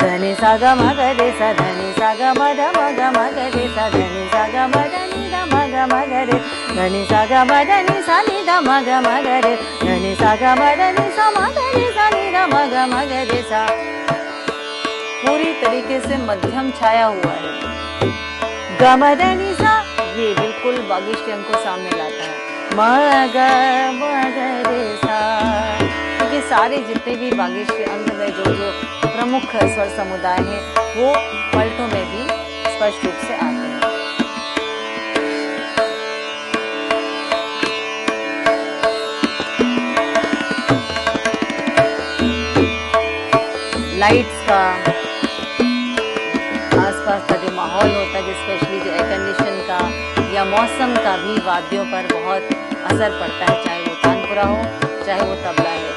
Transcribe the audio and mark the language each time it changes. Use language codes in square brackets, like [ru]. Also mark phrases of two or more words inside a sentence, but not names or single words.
[hi] धनि सा ग म ग रे सा धनि सा ग म ध म ग म ग रे सा धनि सा ग म ध नि ध म ग म ग रे धनि सा ग म ध नि सा नि ध म ग म ग रे धनि सा ग म ध नि सा म ग रे सा नि ध म ग म ग रे सा। पूरी तरीके से मध्यम छाया हुआ है। ग म ध नि सा ये बिल्कुल बागेश्वरी अंग को सामने लाता है। म ग रे सा, क्योंकि सारे जितने भी बागेश्वरी अंग में जो प्रमुख स्वर समुदाय हैं वो पलटों में भी स्पष्ट रूप से आते हैं। लाइट्स का, आसपास का जो माहौल होता है, स्पेशली जो एयर कंडीशन का या मौसम का भी वाद्यों पर बहुत असर पड़ता है, चाहे वो तानपुरा हो चाहे वो तबला है।